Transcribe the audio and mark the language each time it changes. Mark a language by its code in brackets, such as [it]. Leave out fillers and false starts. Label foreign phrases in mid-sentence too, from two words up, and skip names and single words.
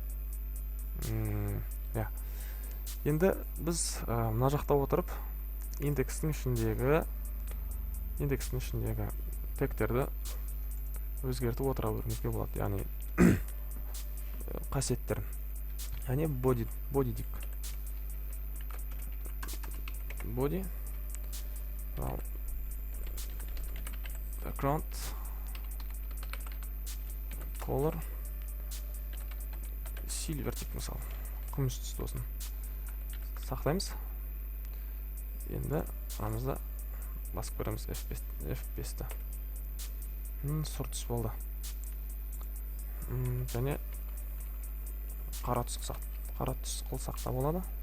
[kk] Енді біз мына жақта отырып индекстің ішіндегі тегтерді өзгертіп отыра беруімізге болады. Яғни қасиеттерін. Яғни body дейік. [en] Body, background, color, silver [kk] дейік мысалы. Күміс түсті осын. Сақтаймыз. Енді арамызда басып көреміз F5-ті. Сұр түс болды. Және қара түс қылсақ та болады.